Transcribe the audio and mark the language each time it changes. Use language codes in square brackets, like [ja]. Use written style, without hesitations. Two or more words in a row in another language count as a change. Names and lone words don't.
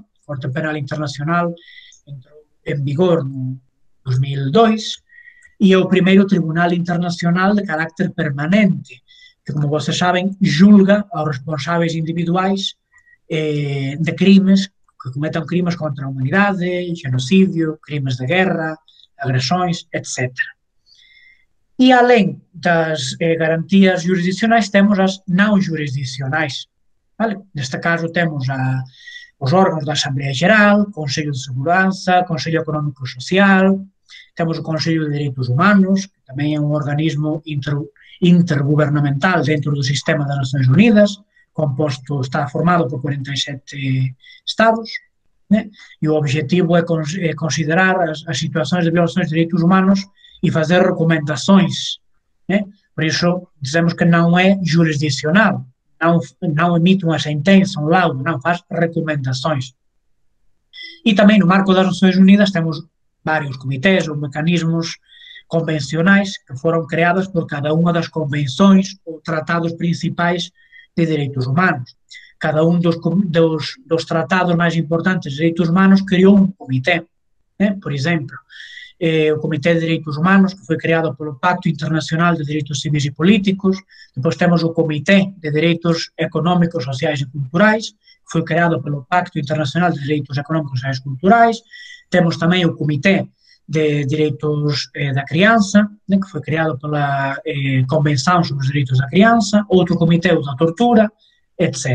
[pt] A Corte Penal Internacional entrou en vigor no 2002, e é o primeiro tribunal internacional de carácter permanente, que, como vocês saben, julga aos responsáveis individuais de crimes, que cometan crimes contra a humanidade, genocidio, crimes de guerra, agresões, etc. E, além das garantías jurisdiccionais, temos as não jurisdiccionais. Neste caso, temos os órgãos da Assembleia Geral, Conselho de Segurança, Conselho Económico e Social, temos o Conselho de Direitos Humanos, que [gl] tamén é un organismo intergubernamental [pt] dentro do sistema das Nações Unidas, está formado por 47 estados, e o objetivo é considerar as situações de violações de direitos humanos e fazer recomendações. [gl] Por iso, dizemos que non é jurisdiccional, non emite unha sentenza, un laudo, non [pt] faz recomendações. [gl] E tamén no marco das Nações Unidas temos varios comités ou mecanismos convencionais que foron creados por cada unha das convenções ou tratados principais de direitos humanos. Cada un dos tratados máis importantes de direitos humanos creou un comité. [pt] né? Por exemplo, o Comitê de Direitos Humanos, que foi criado pelo Pacto Internacional de Direitos Civis e Políticos. Depois temos o Comitê de Direitos Económicos, Sociais e Culturais, que foi criado pelo Pacto Internacional de Direitos Económicos, Sociais e Culturais. Temos também o Comitê de Direitos da Criança, né, que foi criado pela Convenção sobre os Direitos da Criança, outro Comitê da Tortura, etc.